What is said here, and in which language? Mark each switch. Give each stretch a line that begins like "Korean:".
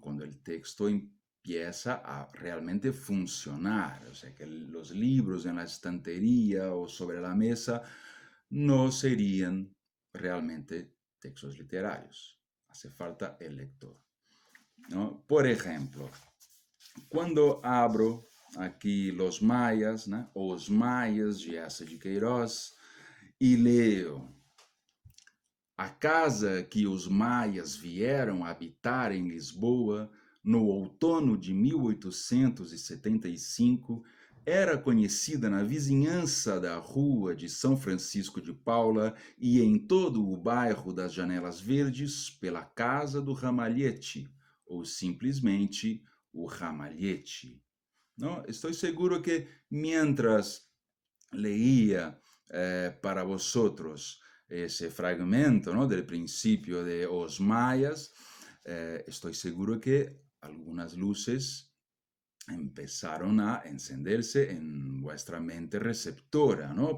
Spanish: Cuando el texto empieza a realmente funcionar, o sea, que los libros en la estantería o sobre la mesa no serían realmente textos literarios. Hace falta el lector, ¿no? Por ejemplo, cuando abro aquí los mayas, ¿no?
Portuguese: Os mayas de Essa de Queiroz, e leo: a casa que os maias vieram habitar em Lisboa no outono de 1875 era conhecida na vizinhança da rua de São Francisco de Paula e em todo o bairro das Janelas Verdes pela Casa do Ramalhete, ou simplesmente o Ramalhete. Não? Estou seguro que,
Spanish: mientras leía para vosotros ese fragmento, ¿no? Del principio de Os Mayas, estoy seguro que algunas luces empezaron a encenderse en vuestra mente receptora, ¿no?